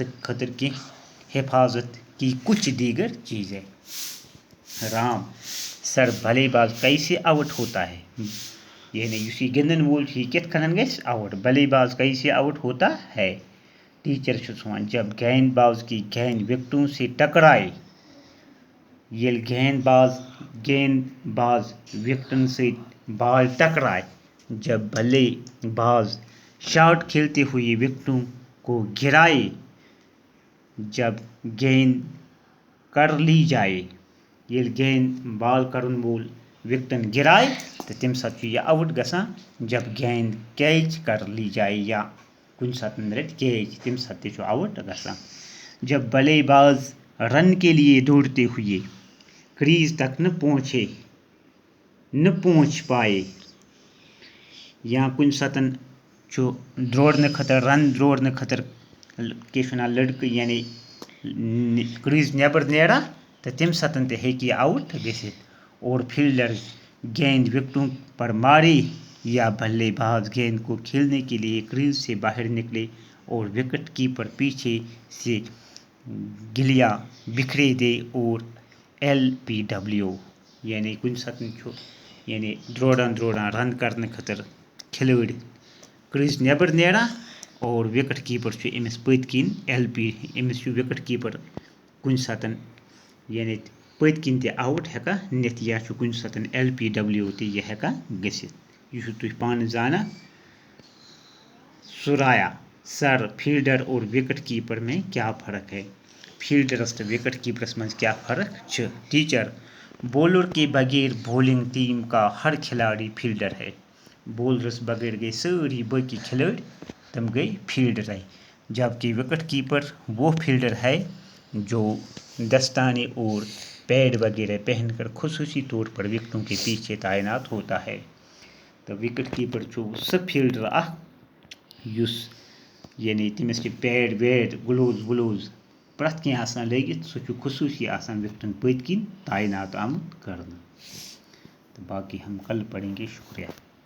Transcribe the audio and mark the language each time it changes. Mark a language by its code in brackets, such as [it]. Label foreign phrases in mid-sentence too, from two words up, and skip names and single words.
[ks] خٲطرٕ کینٛہہ حفاظت [ur] کی کچھ دیگر چیزیں رام سر بھلے باز کیسے آؤٹ ہوتا ہے [ks] یعنی یُس یہِ گِنٛدن وول چھُ یہِ کِتھ کٔنن گژھِ آؤٹ [ur] بلے باز کیسے آؤٹ ہوتا ہے [ks] ٹیچر چھُس وَنان [ur] جب گیند باز کی گیند وکٹوں سے ٹکرائے [ks] ییٚلہِ گیند باز وکٹن سۭتۍ بال ٹکرائے [ur] جب بلے باز شاٹ کھیلتے ہوئے وکٹوں کو گرائے جب گیند کر لی جائے [ks] ییٚلہِ گیند بال کرن وول وکٹن گرائے تہٕ تمہِ ساتہٕ چھُ یہِ آؤٹ گژھان [ur] جب گیند کیچ کر لی جائے [ks] یا کُنہِ ساتہٕ رٹہِ کیچ تمہِ ساتہٕ تہِ چھُ آؤٹ گژھان [ur] جب بلے باز رن کے لیے دوڑتے ہوئے کریز تک نہ پہنچ پائے [ks] یا کُنہِ ساتہٕ چھُ دورنہٕ خٲطرٕ رن دورنہٕ خٲطرٕ کیٛاہ چھِ وَنان لڑکہٕ یعنی کریز نیبر نیران تہٕ تمہِ ساتہٕ تہِ ہیٚکہِ یہِ آؤٹ گٔژھِتھ [ur] اور فیلڈر گیند وکٹوں پر مارے یا بلے باز گیند کو کھیلنے کے لیے کریز سے باہر نکلے اور وکٹ کیپر پیچھے سے گلیاں بکھرے دے اور LPW [ks] یعنی کُنہِ ساتہٕ چھُ یعنی دروران رن کرنہٕ خٲطرٕ کھلٲڑۍ کریز نیبر نیران اور وکٹ کیپر چھُ أمِس پٔتۍ کِنۍ أمِس چھُ وکٹ کیپر کُنہِ ساتہٕ یعنی پٔتۍ کِنۍ تہِ آؤٹ ہٮ۪کان نِتھ یا چھُ کُنہِ ساتہٕ LPW تہِ یہِ ہٮ۪کان گٔژھِتھ یہِ چھُو تُہۍ پانہٕ زانان [ur] سرایا سر فیلڈر اور وکٹ کیپر میں کیا فرق ہے [ks] فیلڈرس تہٕ وکٹ کیپرس منٛز کیا فرق چھِ ٹیچر [ur] بولر کے بغیر بولنگ ٹیم کا ہر کھلاڑی فیلڈر ہے [ks] بولرس بغیر گئی سٲری باقی کھلٲڑۍ تم گئی فیلڈرے [ur] جبکہ وکٹ کیپر وہ فیلڈر ہے جو دستانے اور پیڈ وغیرہ پہن کر خصوصی طور پر وکٹوں کے پیچھے تعینات ہوتا ہے [ks] تو وکٹ کیپر چھُ سُہ فیلڈر اکھ یُس یعنی تٔمِس چھِ پیڈ ویڈ گلوز پرٛٮ۪تھ کینٛہہ آسان لٲگِتھ سُہ چھُ خصوٗصی آسان وکٹن پٔتۍ کِنۍ تعینات آمُت کرنہٕ [ur] تو باقی ہم کل پڑھیں گے شکریہ